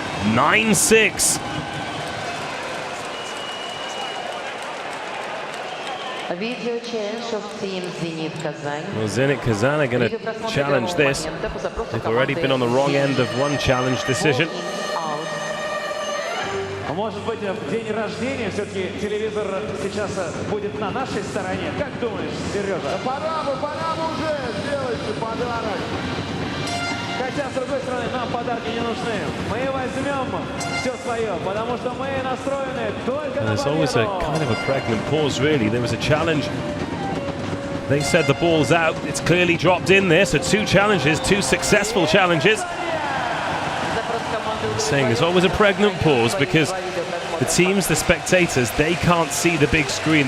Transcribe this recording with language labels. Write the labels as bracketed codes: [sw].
[en] 9-6. Video change of team Zenit Kazan. Well, Zenit Kazan are going to challenge this. They've already been on the wrong end of one challenge decision. [ru] Может быть, в день рождения все-таки телевизор сейчас будет на нашей стороне. Как думаешь, Сережа? Пора бы уже сделать подарок. Хотя, с другой стороны, нам подарки не нужны. Мы возьмем все свое, потому что мы настроены только на победу. [en] There's always a kind of a pregnant pause, really. There was a challenge. They said the ball's out. It's clearly dropped in there. So 2 challenges, 2 successful challenges. Saying there's always a pregnant pause because the teams, the spectators, they can't see the big screen.